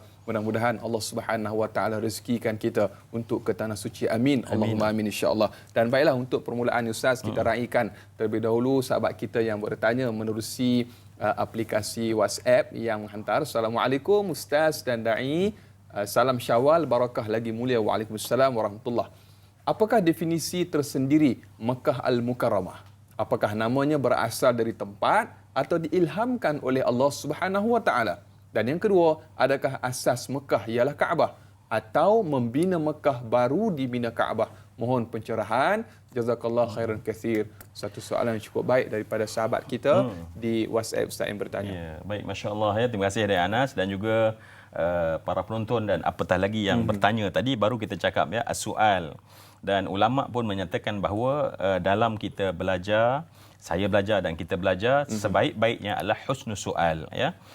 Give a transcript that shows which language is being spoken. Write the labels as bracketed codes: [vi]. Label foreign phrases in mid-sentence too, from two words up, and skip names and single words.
[ms] Mudah-mudahan Allah [ar] سبحانه وتعالى [ms] rezekikan kita untuk ke tanah suci. Amin. [ar] اللهم آمين إن شاء الله. [ms] Dan baiklah, untuk permulaan Ustaz, kita raikan terlebih dahulu sahabat kita yang bertanya menerusi aplikasi WhatsApp yang menghantar. Assalamualaikum Ustaz dan Da'i. Salam Syawal, barakah lagi mulia. [ar] وعليكم السلام ورحمة الله. [ms] Apakah definisi tersendiri Mekah Al-Mukarramah? Apakah namanya berasal dari tempat atau diilhamkan oleh Allah [ar] سبحانه وتعالى? [ms] Dan yang kedua, adakah asas Mekah ialah Kaabah atau membina Mekah baru dibina Kaabah? Mohon pencerahan. [ar] جزاك الله خيرا كثيرا. [ms] Satu soalan yang cukup baik daripada sahabat kita di WhatsApp Ustaz yang bertanya. Ya, baik, masya-Allah ya. Terima kasih dari Anas dan juga para penonton dan apatah lagi yang bertanya tadi. Baru kita cakap ya, as-soal. Dan ulama pun menyatakan bahawa dalam kita belajar, saya belajar dan kita belajar, sebaik-baiknya adalah [ar] حسن السؤال, [ms] ya.